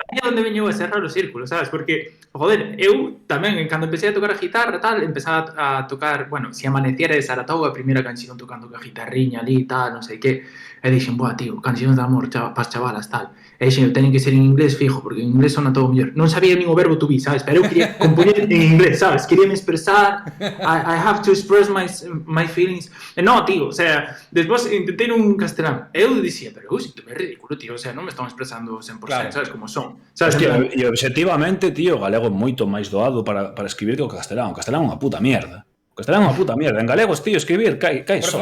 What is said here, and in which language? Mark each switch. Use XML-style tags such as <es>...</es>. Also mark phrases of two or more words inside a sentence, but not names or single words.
<gl>Aí é onde veño ese raro círculo, sabes? Porque, joder, eu tamén, cando empecé a tocar a guitarra, tal, empezaba a tocar, bueno, Si amaneciera de Saratoga, a primeira canción tocando a guitarriña ali, tal, non sei que, e dixen, boa, tío, cancións de amor pas chavalas, tal. E dixen, teñen que ser en inglés fijo, porque en inglés sona todo mellor. Non sabía nin o verbo</gl> <en>to be,</en> <gl>sabes? Pero eu quería compoñer en inglés, sabes? Quería me expresar,</gl> <en>I have to express my feelings.</en> <gl>E no, tío, o sea, despois intentei nun castelán. Eu dixía, pero eu sinto me ridículo, tío, o sea, non me están expresando 100%, claro. Sabes como son. Sabes? Hostia, e objetivamente, tío, o galego é moito máis doado para escribir que o castelán. O castelán é unha</gl> <es>puta mierda.</es> <gl>O castelán é unha</gl> <es>puta mierda.</es> <gl>En galegos, tío, escribir cai só.</gl>